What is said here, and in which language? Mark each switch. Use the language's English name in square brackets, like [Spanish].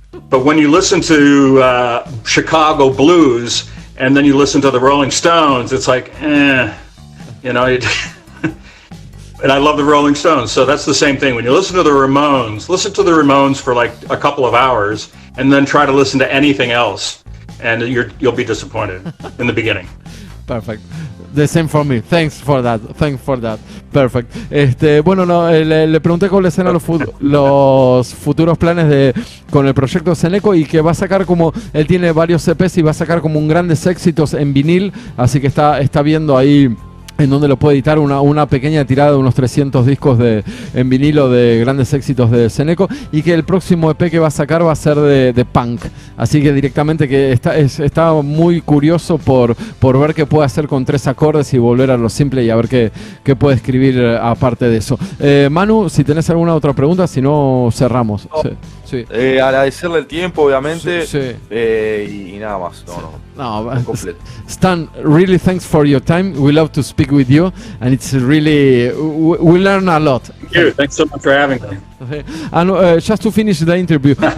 [English] But when you listen to Chicago blues and then you listen to the Rolling Stones, it's like, you know. And I love the Rolling Stones, so that's the same thing. When you listen to the Ramones for like a couple of hours, and then try to listen to anything else, and you'll be disappointed in the beginning. Perfect. The same for me. Thanks for that. Perfect. [Spanish] Bueno, no, le pregunté cuáles eran los futuros planes con el proyecto SENEKO, y que va a sacar él tiene varios EPs y va a sacar como un grandes éxitos en vinil, así que está viendo ahí en donde lo puede editar una pequeña tirada de unos 300 discos en vinilo de grandes éxitos de SENEKO, y que el próximo EP que va a sacar va a ser de punk, así que directamente que está muy curioso por ver qué puede hacer con 3 acordes y volver a lo simple, y a ver qué puede escribir aparte de eso. Manu, si tenés alguna otra pregunta, si no cerramos. No. Sí. Agradecerle el tiempo, obviamente, sí. Y nada más. No, [English] Stan, really thanks for your time. We love to speak with you, and it's really we learn a lot. Thank you. Thanks so much for having me. Okay. And just to finish the interview,